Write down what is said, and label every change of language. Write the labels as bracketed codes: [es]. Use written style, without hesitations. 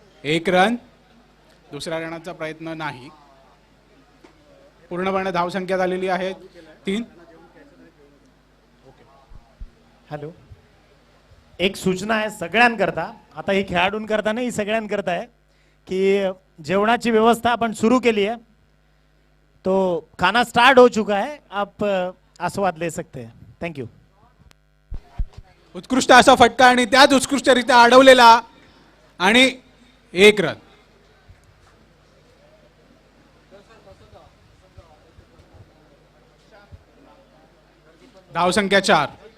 [mr] एक रन. दुसऱ्या रनाचा प्रयत्न नाही. पूर्णपणे धावसंख्या झालेली आहे 3. हॅलो, एक सूचना आहे सगळ्यांकरता. आता ही खेळाडूंकरता नाही, सगळ्यांकरता आहे की जेवणाची व्यवस्था आपण सुरू केली है. [hi] तो खाना स्टार्ट हो चुका है, आप आस्वाद ले सकते हैं. [en] Thank you. [mr] उत्कृष्ट असा फटका आणि त्याच उत्कृष्टरित्या अडवलेला आणि 1 रन. धावसंख्या 4.